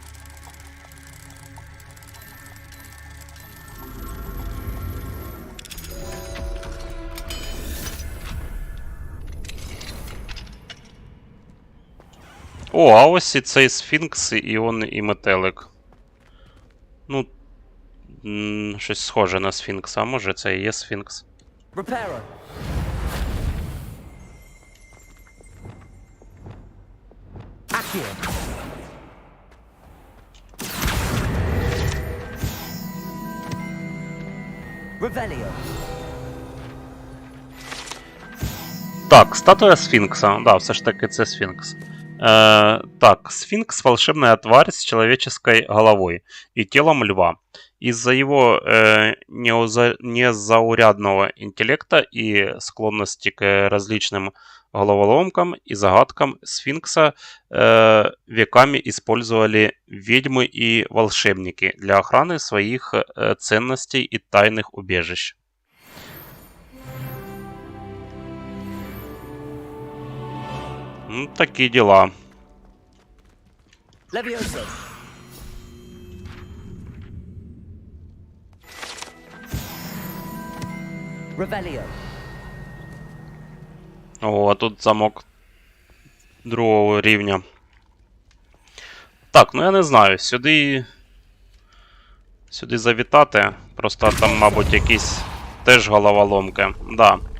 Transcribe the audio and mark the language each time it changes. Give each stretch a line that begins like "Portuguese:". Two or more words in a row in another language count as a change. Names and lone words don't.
Ukrainian: О, а ось і цей сфінкс, і метелик. Ну, щось схоже на сфінкса, а може це і є сфінкс.
Latin: Reparo. Accio. Revelio.
Russian: Так, статуя сфинкса.
Ukrainian: Да, все ж таки це сфинкс.
Russian: Так, сфинкс — волшебная тварь с человеческой головой и телом льва. Из-за его незаурядного интеллекта и склонности к различным головоломкам и загадкам сфинкса веками использовали ведьмы и волшебники для охраны своих ценностей и тайных убежищ. Ну, такие дела.
Latin: Levioso. Revelio.
Ukrainian: О, а тут замок другого рівня. Так, ну я не знаю, сюди завітати. Просто там, мабуть, якісь теж головоломки.
Russian: Да.